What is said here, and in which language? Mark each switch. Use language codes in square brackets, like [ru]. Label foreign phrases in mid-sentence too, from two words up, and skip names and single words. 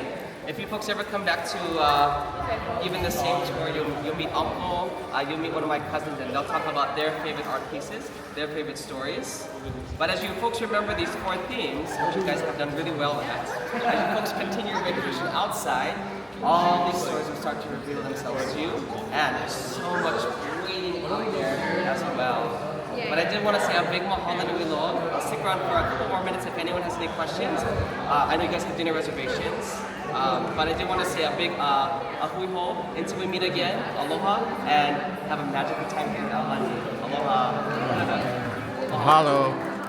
[en] If you folks ever come back to even the same tour, you'll meet Uncle, you'll meet one of my cousins, and they'll talk about their favorite art pieces, their favorite stories. But as you folks remember these 4 themes, which you guys have done really well at, as you folks continue your vacation outside, all these stories will start to reveal themselves to you, and there's so much waiting out there as well. But I did want to say a big [haw] mahalo nui loa. [en] I'll stick around for a couple more minutes if anyone has any questions. I know you guys have dinner reservations. But I did want to say a big [haw] ahui ho [en] until we meet again. Aloha, and have a magical time here in Aulani. Aloha. Mahalo.